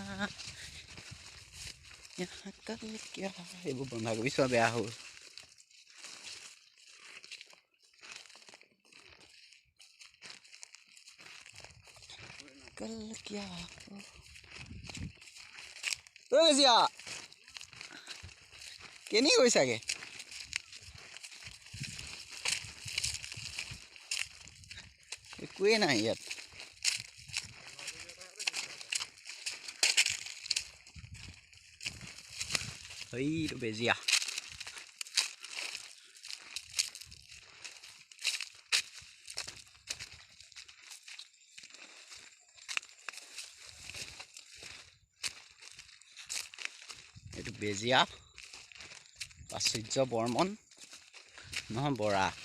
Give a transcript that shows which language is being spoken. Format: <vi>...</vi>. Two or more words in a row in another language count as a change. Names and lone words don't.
<hi>यहाँ कल क्या</hi> <as>এইবোৰ বন্ধাকবি চোৱা বেয়া হ'ল</as> <hi>कल क्या</hi> <as>ঐ বেজিয়া কেনি গৈছাগে একোৱে নাই ইয়াত এইটো বেজিয়া এইটো বেজিয়া প্ৰাচুৰ্য বৰ্মন নহয় বৰা</as>